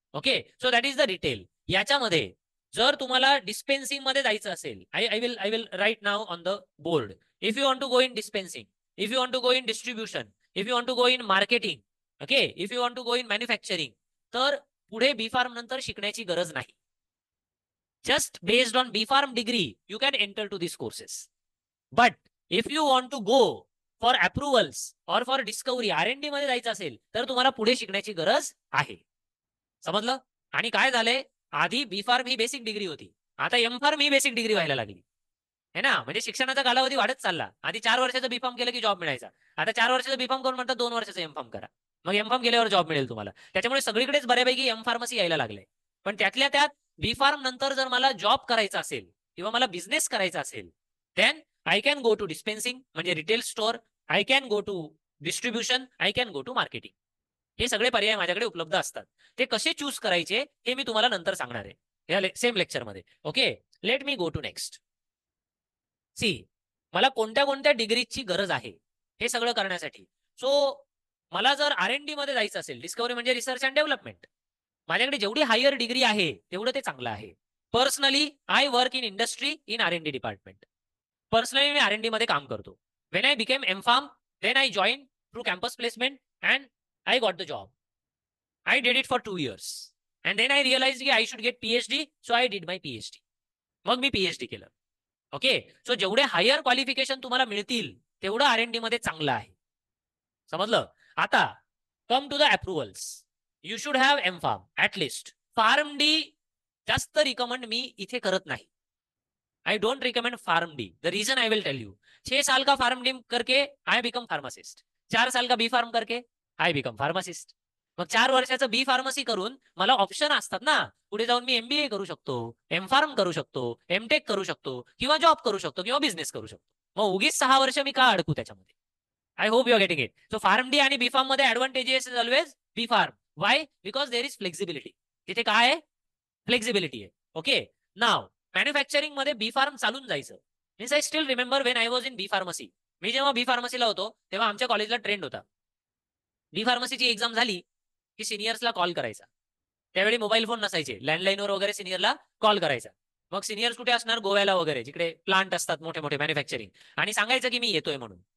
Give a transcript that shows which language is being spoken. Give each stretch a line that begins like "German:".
English: Okay, so that is the retail.
Marathi: याच्यामध्ये जर तुम्हाला डिस्पेन्सिंग मध्ये जायचं असेल,
English: I will write नाव on the board. If you want to go in dispensing, if you want to go in distribution, if you want to go in marketing, okay, if you want to go in manufacturing,
Marathi: तर पुढे बी form नंतर शिकण्याची गरज नाही.
English: Just based on B Pharm degree you can enter to this courses. But if you want to go for approvals or for discovery,
Marathi: R&D मध्ये जायचं असेल तर तुम्हाला पुढे शिकण्याची गरज आहे. समजलं? आणि काय झालंय, आधी बी फार्म ही बेसिक डिग्री होती, आता एम फार्म ही बेसिक डिग्री व्हायला लागली है ना. म्हणजे शिक्षणाचा कालावधी वाढत चालला. आधी 4 वर्षाचं बी फार्म केलं की जॉब मिळायचा, आता 4 वर्षाचं बी फार्म करून म्हणतात 2 वर्षाचं एम फार्म करा, मग एम फार्म केल्यावर जॉब मिळेल तुम्हाला. त्याच्यामुळे सगळीकडेच बऱ्यापैकी एम फार्मसी यायला लागले. पण त्यातल्या त्यात बी फार्म नंतर जर मला जॉब करायचा असेल किंवा मला बिझनेस करायचा असेल,
English: then I can go to dispensing
Marathi: म्हणजे retail store,
English: I can go to distribution, I can go to marketing.
Marathi: हे सगळे पर्याय माझ्याकडे उपलब्ध असतात. ते कसे चूज करायचे हे मी तुम्हाला नंतर सांगणार आहे या सेम लेक्चरमध्ये.
English: Okay, let me go to next.
Marathi: C, मला कोणत्या कोणत्या डिग्रीची गरज आहे हे सगळं करण्यासाठी. सो मला जर R&D मध्ये जायचं असेल, डिस्कवरी म्हणजे रिसर्च अँड डेव्हलपमेंट, माझ्याकडे जेवढी हायर डिग्री आहे तेवढं ते चांगलं आहे.
English: Personally I work in industry in R&D department.
Marathi: Personally मी R&D मध्ये काम करतो.
English: When I became M pharm, then I join through campus placement and I got the job. I did it for 2 years. And then I realized that I should get PhD. So I did my PhD.
Marathi: मग मी PhD केलं. Okay, so जेवढे higher qualification तुम्हाला मिळतील तेवढं R&D मध्ये चांगलं आहे. समजलं? आता
English: Come to the approvals. You should have M pharm at least.
Marathi: Pharm D जास्त रिकमेंड मी इथे करत नाही.
English: I don't recommend pharm D. The reason I will tell you.
Hindi: 6 साल का फार्म डी करके
English: I become pharmacist,
Hindi: 4 साल का बी फार्म करके
English: I become pharmacist.
Marathi: मग 4 वर्षाचं बी फार्मसी करून मला ऑप्शन असतात ना, पुढे जाऊन मी MBA करू शकतो, एम फार्म करू शकतो, एमटेक करू शकतो, किंवा जॉब करू शकतो, किंवा बिझनेस करू शकतो. मग उगीच 6 वर्ष मी का अडकू त्याच्यामध्ये?
English: I hope you are getting it.
Marathi: So pharm D आणि बी फार्म मध्ये advantages is always be form.
English: Why? Because there is flexibility.
Marathi: तिथे काय आहे? फ्लेक्सिबिलिटी आहे. ओके, नाव मॅन्युफॅक्चरिंग मध्ये बी फार्म चालून जायचं.
English: Means I still remember when I was in B pharmacy.
Marathi: मी जेव्हा बी फार्मसीला होतो तेव्हा आमच्या कॉलेजला ट्रेंड होता, बी फार्मसीची एक्झाम झाली की सिनियर्सला कॉल करायचा. त्यावेळी मोबाईल फोन नसायचे, लँडलाईनवर वगैरे सिनियरला कॉल करायचा. मग सिनियर्स कुठे असणार? गोव्याला वगैरे, जिकडे प्लांट असतात मोठे मोठे मॅन्युफॅक्चरिंग, आणि सांगायचं की मी येतोय म्हणून.